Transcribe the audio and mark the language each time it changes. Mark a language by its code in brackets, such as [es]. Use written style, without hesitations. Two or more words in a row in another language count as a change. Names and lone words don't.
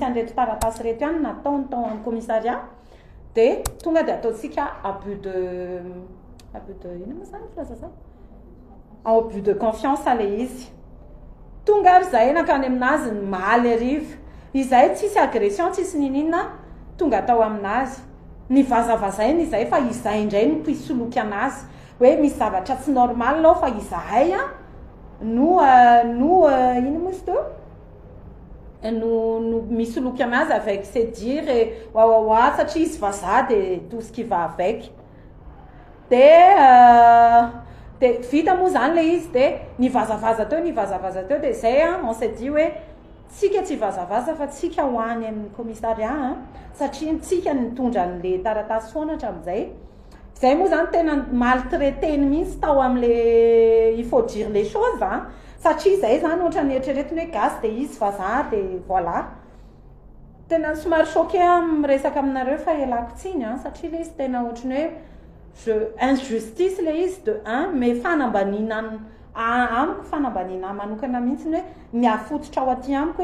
[mg] an'reto taratasy reto ihany nataony tao amin'ny commissariat de tonga de ataotsika abus de ino ma zany filaza zany [fr] abus de confiance [mg] ale izy tonga ary zahay nakany aminazy ny maly arivo izay tsisy agression tsisy nininna tonga atao aminazy ny vazavazainy izay fa izay indray no mpisoloky anazy hoe misy zavatra tsy normal lao fa izahay no ino mozy to no misoloky anazy [fr] avec c'est dire et [mg] wawawa satria izy vazaha [fr] de tout ce qui va avec [mg] de vita moa zany le izy de nivazavaza teo de zay [fr] on s'est dit [mg] hoe tsika tsy vazavaza fa tsika hoany amin'ny commissariat satria tsika nitondra an'le taratasy foana hatramin'izay zay moa zany tena maltraiteny mihitsy tao am'le [fr] il faut dire les choses [mg] satria zay zany ohatra ny eritreretiny hoe gasy de izy vazaha de voilà tena somary choqué miresaka aminareo fa elako tsiny satria le izy tena ohatrany hoe injustice le izy de mais fanambanina amiko fanambanina manokana mihitsy hoe miafototra ao aty amiko